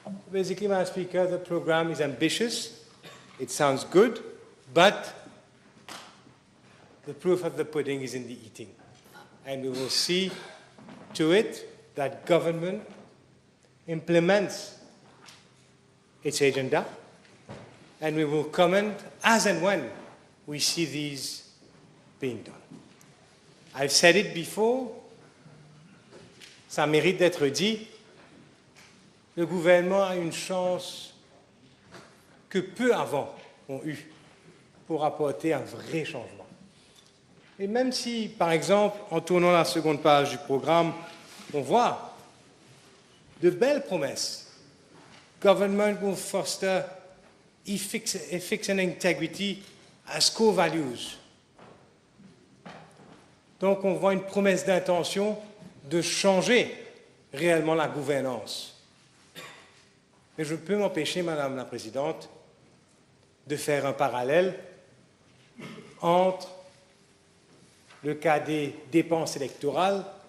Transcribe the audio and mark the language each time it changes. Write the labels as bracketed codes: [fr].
[en] Basically, Madam Speaker, the program is ambitious, it sounds good, but the proof of the pudding is in the eating. And we will see to it that government implements its agenda, and we will comment as and when we see these being done. I've said it before, [fr] ça mérite d'être dit, le gouvernement a une chance que peu avant ont eu pour apporter un vrai changement. Et même si, par exemple, en tournant la seconde page du programme, on voit de belles promesses. [en] Government will foster ethics and integrity as core values. [fr] Donc on voit une promesse d'intention de changer réellement la gouvernance. Mais je peux m'empêcher, Madame la Présidente, de faire un parallèle entre le cas des dépenses électorales